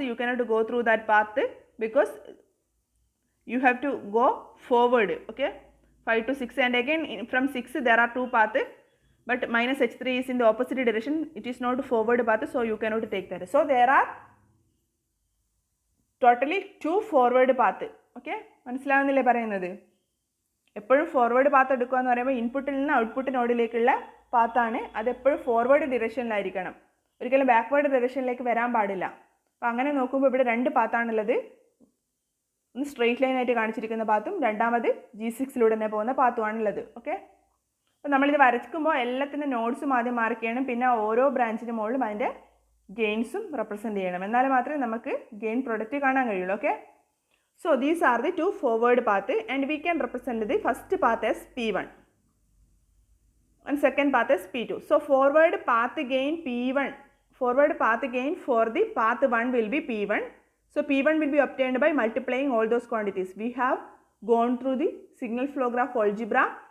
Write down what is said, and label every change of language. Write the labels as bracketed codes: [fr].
[en] You cannot go through that path because you have to go forward, okay. 5 to 6, and again from 6 there are two paths, but minus h3 is in the opposite direction. It is not forward path, so you cannot take that. So there are totally two forward path, okay. [ml] മനസ്സിലാവുന്നില്ലേ പറയുന്നത്? എപ്പോഴും forward path എടുക്കുക എന്ന് പറയുമ്പോൾ ഇൻപുട്ടിൽ നിന്ന് output നോഡിലേക്കുള്ള പാത്താണ്. അതെപ്പോഴും forward ഡിറക്ഷനിലായിരിക്കണം, ഒരിക്കലും backward ഡിറക്ഷനിലേക്ക് വരാൻ പാടില്ല. അപ്പോൾ അങ്ങനെ നോക്കുമ്പോൾ ഇവിടെ രണ്ട് പാത്താണുള്ളത്. ഒന്ന് സ്ട്രെയിറ്റ് ലൈൻ ആയിട്ട് കാണിച്ചിരിക്കുന്ന പാത്തും രണ്ടാമത് G6 തന്നെ പോകുന്ന പാത്തുമാണുള്ളത്, ഓക്കെ. അപ്പോൾ നമ്മളിത് വരയ്ക്കുമ്പോൾ എല്ലാത്തിൻ്റെ നോഡ്സും ആദ്യം മാർക്ക് ചെയ്യണം, പിന്നെ ഓരോ ബ്രാഞ്ചിന് മുകളിലും അതിൻ്റെ ഗെയിൻസും റെപ്രസെൻറ്റ് ചെയ്യണം. എന്നാൽ മാത്രമേ നമുക്ക് ഗെയിൻ പ്രൊഡക്റ്റ് കാണാൻ കഴിയുള്ളൂ, okay. [en] So these are the two forward path, and we can represent the first path as P1 and second path as P2. So forward path gain P1, forward path gain for the path 1 will be P1. So P1 will be obtained by multiplying all those quantities. We have gone through the signal flow graph algebra.